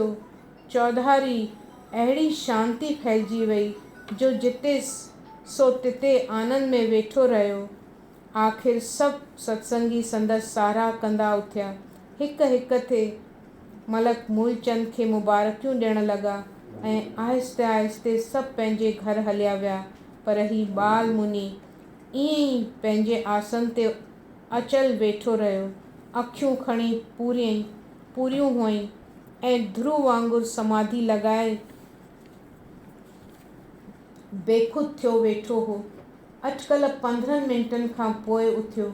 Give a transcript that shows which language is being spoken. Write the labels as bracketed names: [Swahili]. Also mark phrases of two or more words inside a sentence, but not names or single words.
[Sindhi] चौधारी अहिड़ी शांती फैलिजी वई जो जिते सो तिते आनंद में वेठो रहियो। आख़िर सभु सत्संगी संदसि साराह कंदा उथिया। हिक हिक थे मलक मूलचंद खे मुबारकियूं ॾियण लॻा ऐं आहिस्ते आहिस्ते सभु पंहिंजे घर हलिया विया। पर ही बाल मुनी ईअं ई पंहिंजे आसन ते अचल वेठो रहियो। अखियूं खणी पूरियूं हुअईं ऐं ध्रुव वांगुरु समाधि लॻाए बेखुद थियो वेठो हो। अटकल 15 मिंटनि खां पोइ उथियो।